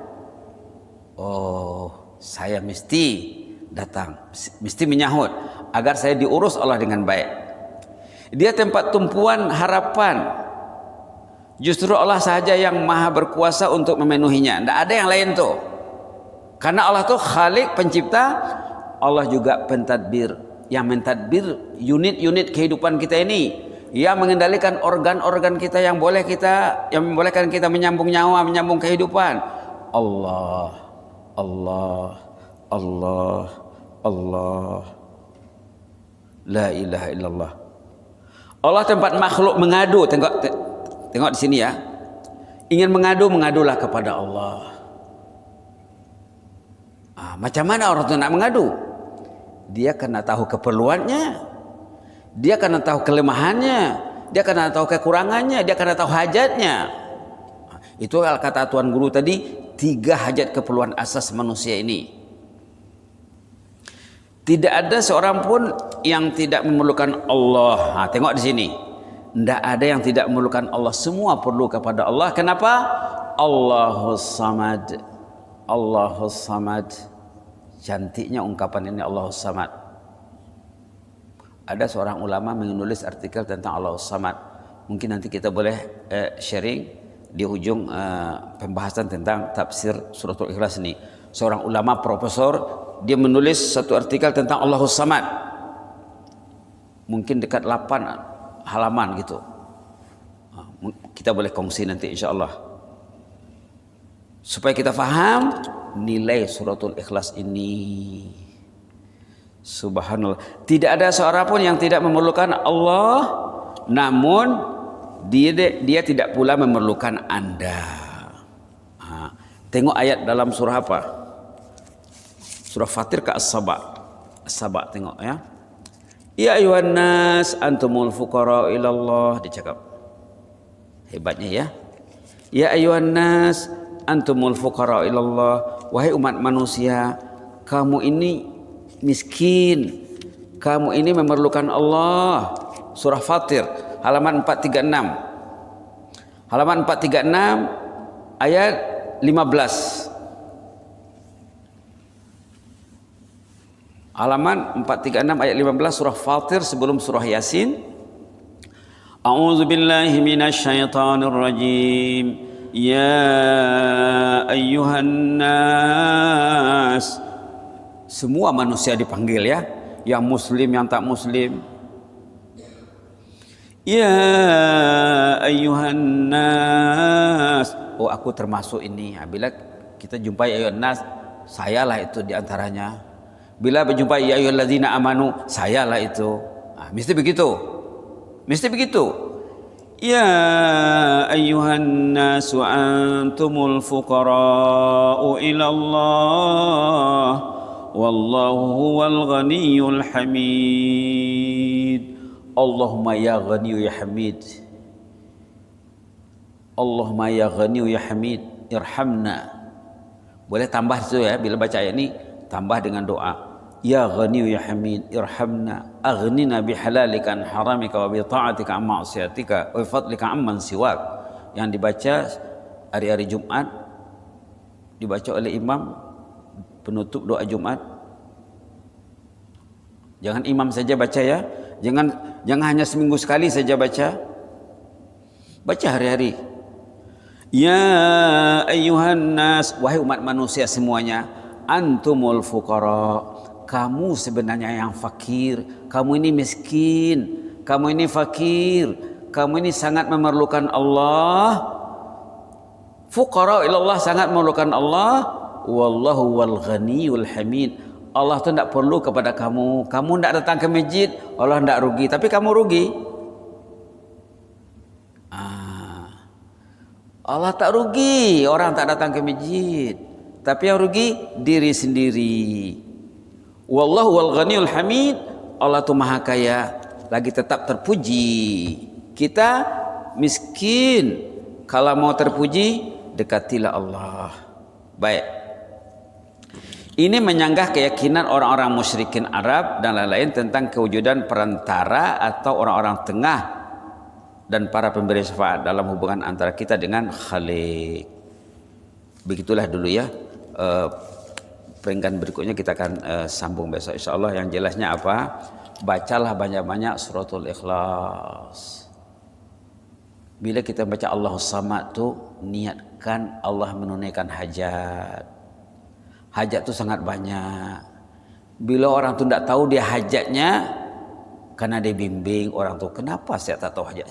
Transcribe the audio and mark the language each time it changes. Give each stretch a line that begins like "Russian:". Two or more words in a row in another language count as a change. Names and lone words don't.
Malay: Oh, saya mesti datang, mesti menyahut agar saya diurus Allah dengan baik. Dia tempat tumpuan harapan. Justru Allah sahaja yang maha berkuasa untuk memenuhinya. Tidak ada yang lain tuh. Karena Allah tuh Khalik, pencipta. Allah juga pentadbir, yang mentadbir unit-unit kehidupan kita ini, yang mengendalikan organ-organ kita yang membolehkan kita menyambung nyawa, menyambung kehidupan.
Arabic: الله، الله، الله، الله، لا إله إلا الله.
Malay: Allah tempat makhluk mengadu. Tengok di sini ya. Ingin mengadu, mengadulah kepada Allah. Macam mana orang itu nak mengadu? Dia kena tahu keperluannya, dia kena tahu kelemahannya, dia kena tahu kekurangannya, dia kena tahu hajatnya. Itu kata Tuan Guru tadi, 3 hajat keperluan asas manusia ini. Tidak ada seorang pun yang tidak memerlukan Allah. Tengok di sini. Tidak ada yang tidak memerlukan Allah. Semua perlu kepada Allah. Kenapa?
Arabic: الله الصمد. الله الصمد.
Malay: Cantiknya ungkapan ini,
Arabic: الله الصمد.
Malay: Ada seorang ulama menulis artikel tentang
Arabic: الله الصمد.
Malay: Mungkin nanti kita boleh sharing di ujung pembahasan tentang tafsir suratul Ikhlas ini. Seorang ulama profesor, dia menulis satu artikel tentang
Arabic: الله الصمد.
Malay: Mungkin dekat 8 halaman gitu. Kita boleh kongsi nanti insya-Allah. Supaya kita faham nilai suratul Ikhlas ini. Subhanallah. Tidak ada seorang pun yang tidak memerlukan Allah, namun dia tidak pula memerlukan Anda. Tengok ayat dalam surah apa? Surah Fatir ke As-Saba. As-Saba tengok ya.
Arabic: يا أيها الناس أنتم الفقراء إلى الله, dicakap.
Malay: Hebatnya ya.
Arabic: يا أيها الناس أنتم الفقراء إلى الله,
Malay: wahai umat manusia, kamu ini miskin, kamu ini memerlukan Allah. Surah Fatir halaman 436. Halaman 436 ayat 15. Halaman 436 ayat 15 surah Fatir sebelum surah Yasin.
Arabic: أعوذ بالله من الشيطان الرجيم. يا أيها الناس.
Malay: Semua manusia dipanggil ya, yang muslim, yang tak muslim.
Arabic: يا أيها الناس.
Malay: Oh, aku termasuk ini. Bila kita jumpai
Arabic: أيها الناس,
Malay: sayalah itu diantaranya. Bila berjumpa
Arabic: يا أيها الذين آمنوا,
Malay: sayalah itu. Mesti begitu. Mesti begitu.
Arabic: يا أيها الناس وأنتم الفقراء إلى الله والله هو الغني الحميد. اللهم يا غني يا حميد. اللهم يا غني يا حميد، ارحمنا.
Malay: Boleh tambah itu ya, bila baca ayat ini tambah dengan doa.
Arabic: يا غني يا حميد، ارحمنا، أغننا بحلالك عن حرامك وبطاعتك عن معصيتك وفضلك عمن سواك.
Malay: Yang dibaca hari-hari Jumat, dibaca oleh imam penutup doa Jumat. Jangan imam saja baca ya, jangan hanya seminggu sekali saja baca. Baca hari-hari.
Arabic: يا أيها الناس,
Malay: wahai umat manusia semuanya,
Arabic: أنتم الفقراء,
Malay: kamu sebenarnya yang fakir, kamu ini miskin, kamu ini fakir, kamu ini sangat memerlukan Allah.
Arabic: فقراء إلى الله,
Malay: sangat memerlukan Allah.
Arabic: والله والغني الحميد.
Malay: Allah tu tidak perlu kepada kamu. Kamu tidak datang ke masjid, Allah tidak rugi, tapi kamu rugi. Allah tak rugi orang tak datang ke masjid, tapi yang rugi diri sendiri.
Arabic: والله والغني الحميد.
Malay: Allah tu maha kaya lagi tetap terpuji. Kita miskin, kalau mau terpuji dekatilah Allah. Baik, ini menyanggah keyakinan orang-orang musyrikin Arab dan lain-lain tentang kewujudan perantara atau orang-orang tengah dan para pemberi syafaat dalam hubungan antara kita dengan Khalik. Begitulah dulu ya. Peringkat berikutnya kita akan sambung besok insyaallah. Yang jelasnya apa? Bacalah banyak-banyak suratul Ikhlas. Bila kita baca
Arabic: الله الصمد
Malay: tu, niatkan Allah menunaikan hajat. Hajat tu sangat banyak. Bila orang tu tidak tahu dia hajatnya, karena dia bimbing orang tu, kenapa saya tak tahu hajat?